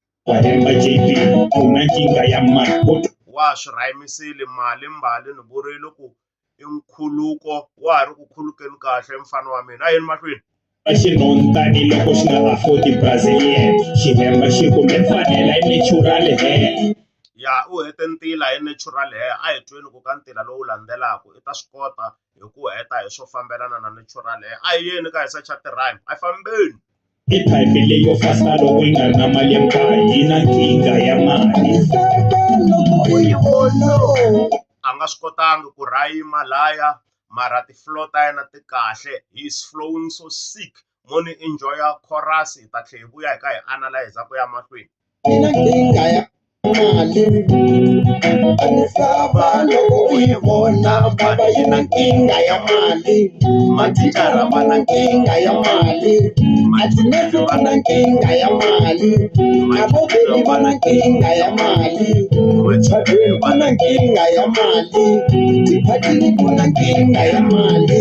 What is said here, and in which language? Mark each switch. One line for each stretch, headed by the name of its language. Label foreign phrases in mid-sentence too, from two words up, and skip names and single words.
Tsonga: Wahemba JP una nkingha ya mali wa swi rhayimisile mali mbali ni vurile ku i nkhuluko wa ha ri ku khulukeni kahle mfana wa mina a yeni mahlweni xinhontani loko xi nga afford Brazilian xihemba xi kume mfanela i natural hair ya u hete ntila hi natural hair a hi tweni ku ka ntila lowu landzelaka i ta swi kota hi ku heta hi swo fambelana na natural hair a hi yeni ka hi secha ti-rhyme a hi fambeni i phayiphi leyo fasa loko yi nga ri na mali ya mukaya yi na nkingha ya mali a nga swi kotangi ku rhayima laya mara ti-flow ta yena ti kahle
English: he's flowing so sick
Tsonga: mo ni enjoya chorus hi ta tlhe hi vuya hi ka hi analyze ku ya mahlweni ina nkingha ya mali a ni sava loko u yi vona bava yi na nkingha ya mali mathicara va na nkingha ya mali matinesi va na nkingha ya mali mavokeli va na nkingha ya mali vachadeni va na nkingha ya mali tiphatini ku na nkingha ya mali